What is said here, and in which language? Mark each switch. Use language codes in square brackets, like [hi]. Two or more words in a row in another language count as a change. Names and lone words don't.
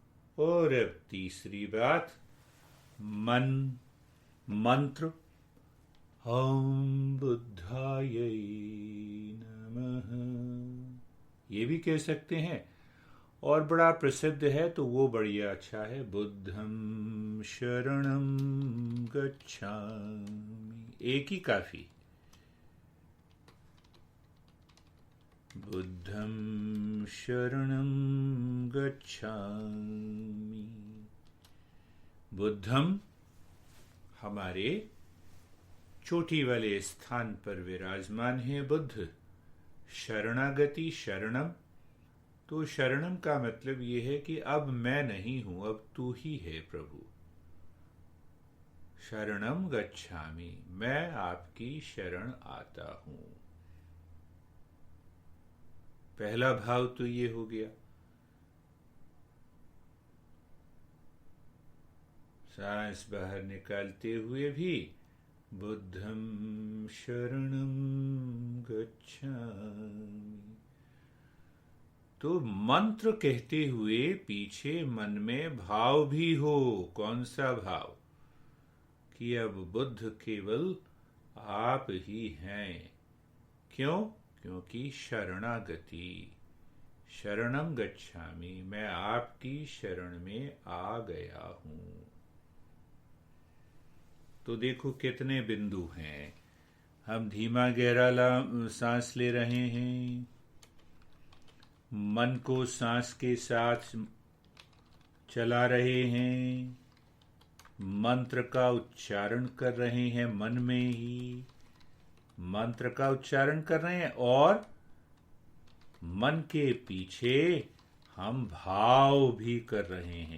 [hi] और अब तीसरी बात, मन, मंत्र [sa] ओम बुद्धायै नमः, [hi] ये भी कह सकते हैं। और बड़ा प्रसिद्ध है तो वो बढ़िया अच्छा है, [pi] बुद्धं शरणं गच्छामि, [hi] एक ही काफी। [pi] बुद्धं शरणं गच्छामि। [hi] बुद्धम हमारे चोटी वाले स्थान पर विराजमान है बुद्ध। शरणागति, शरणम, तो शरणम का मतलब ये है कि अब मैं नहीं हूं, अब तू ही है प्रभु। [pi] शरणम गच्छामि, [hi] मैं आपकी शरण आता हूं। पहला भाव तो ये हो गया। सांस बाहर निकालते हुए भी [pi] बुद्धं शरणं गच्छामि। [hi] तो मंत्र कहते हुए पीछे मन में भाव भी हो। कौन सा भाव? कि अब बुद्ध केवल आप ही हैं। क्यों? क्योंकि शरणागति, [pi] शरणं गच्छामि, [hi] मैं आपकी शरण में आ गया हूं। तो देखो कितने बिंदु हैं। हम धीमा गहरा सांस ले रहे हैं, मन को सांस के साथ चला रहे हैं, मंत्र का उच्चारण कर रहे हैं, मन में ही मंत्र का उच्चारण कर रहे हैं, और मन के पीछे हम भाव भी कर रहे हैं।